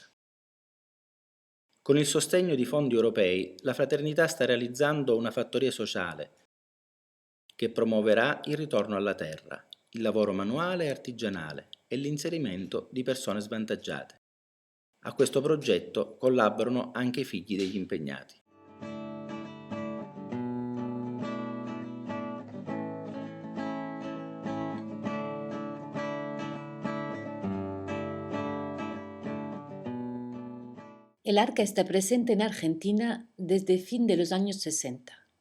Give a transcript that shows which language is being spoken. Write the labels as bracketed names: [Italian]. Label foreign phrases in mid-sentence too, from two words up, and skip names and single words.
[Italian] Con il sostegno di fondi europei, la Fraternità sta realizzando una fattoria sociale che promuoverà il ritorno alla terra, il lavoro manuale e artigianale e l'inserimento di persone svantaggiate. A questo progetto collaborano anche i figli degli impegnati. [Spanish] El Arca está presente en Argentina desde fin de los años 60.